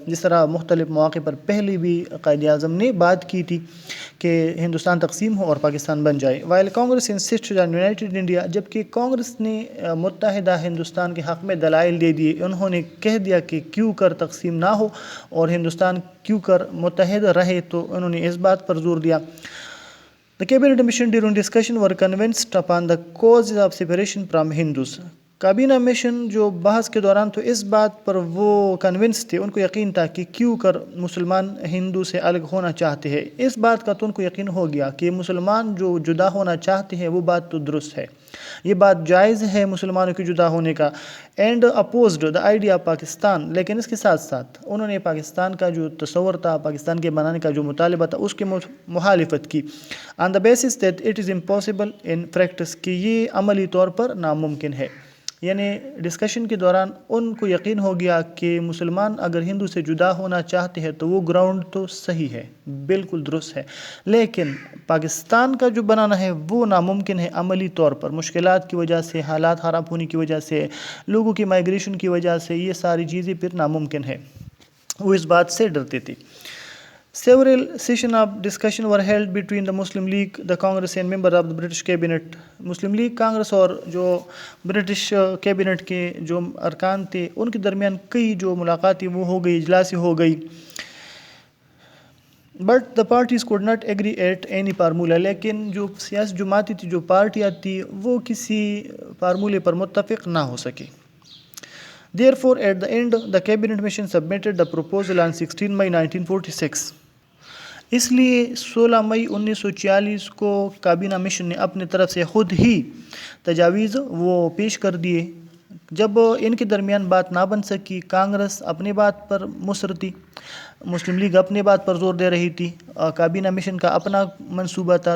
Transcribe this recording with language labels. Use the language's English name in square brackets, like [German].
[Urdu] جس طرح مختلف مواقع پر پہلے بھی قائد اعظم نے بات کی تھی کہ ہندوستان تقسیم ہو اور پاکستان بن جائے. [English] while Congress insisted on united India, [Urdu] جبکہ کانگریس نے متحدہ ہندوستان کے حق میں دلائل دے دیے. انہوں نے کہہ دیا کہ کیوں کر تقسیم نہ ہو اور ہندوستان کیوں کر متحد رہے، تو انہوں نے اس بات پر زور دیا. [English] The cabinet mission during discussion were convinced upon the causes of separation from Hindus. [Urdu] کابینہ مشن جو بحث کے دوران تو اس بات پر وہ کنونس تھے، ان کو یقین تھا کہ کیوں کر مسلمان ہندو سے الگ ہونا چاہتے ہیں. اس بات کا تو ان کو یقین ہو گیا کہ مسلمان جو جدا ہونا چاہتے ہیں وہ بات تو درست ہے، یہ بات جائز ہے مسلمانوں کے جدا ہونے کا. [English] and opposed the idea of Pakistan, [Urdu] لیکن اس کے ساتھ ساتھ انہوں نے پاکستان کا جو تصور تھا، پاکستان کے بنانے کا جو مطالبہ تھا، اس کی مخالفت کی. [English] on the basis that it is impossible in practice, [Urdu] کہ یہ عملی طور پر ناممکن ہے. یعنی ڈسکشن کے دوران ان کو یقین ہو گیا کہ مسلمان اگر ہندو سے جدا ہونا چاہتے ہیں تو وہ گراؤنڈ تو صحیح ہے، بالکل درست ہے، لیکن پاکستان کا جو بنانا ہے وہ ناممکن ہے عملی طور پر، مشکلات کی وجہ سے، حالات خراب ہونے کی وجہ سے، لوگوں کی مائیگریشن کی وجہ سے، یہ ساری چیزیں پھر ناممکن ہے. وہ اس بات سے ڈرتے تھے. [English] Several sessions of discussion were held between the Muslim League, the Congress and members of the British cabinet. [Urdu] Muslim league Congress اور جو برٹش کیبنٹ کے جو ارکان تھے ان کے درمیان کئی جو ملاقاتیں وہ ہو گئی، اجلاسیں ہو گئی. [English] but the parties could not agree at any formula، [Urdu] لیکن جو سیاسی جماعتیں تھی، جو پارٹیاں تھی، وہ کسی فارمولے پر متفق نہ ہو سکے. [English] Therefore, at the end, the cabinet mission submitted the proposal on 16 May 1946. [Urdu] اس لیے 16 مئی 1946 کو کابینہ مشن نے اپنے طرف سے خود ہی تجاویز وہ پیش کر دیے. جب ان کے درمیان بات نہ بن سکی، کانگریس اپنی بات پر مصر تھی، مسلم لیگ اپنی بات پر زور دے رہی تھی، کابینہ مشن کا اپنا منصوبہ تھا.